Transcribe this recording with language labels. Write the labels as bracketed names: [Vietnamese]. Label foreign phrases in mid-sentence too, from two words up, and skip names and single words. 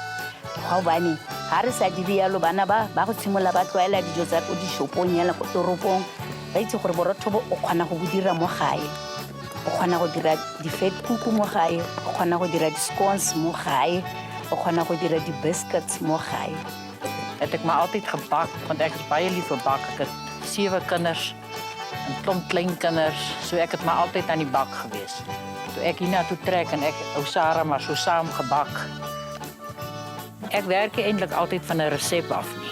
[Tswana] Ga bane ha re sa dire yalo bana ba go tshimola ba tlwaela dijo tsa ko dishopong yala ko toropong. Ba itse gore borotho bo o kgona go dira mo gae. O kgona go dira di-fat kuku mo gae, o kgona go dira di-scones mo gae, o kgona go dira di-biscuits mo gae. [Afrikaans] Het ek maar altyd gebak, want ek is baie lief vir bak. Ek het 7 kinders, 'n klomp kleinkinders, so ek het maar altyd aan die bak gewees. Toe ek hiernatoe trek en ek Sara maar so saam gebak. Ek werk eintlik altyd van 'n resep af nie.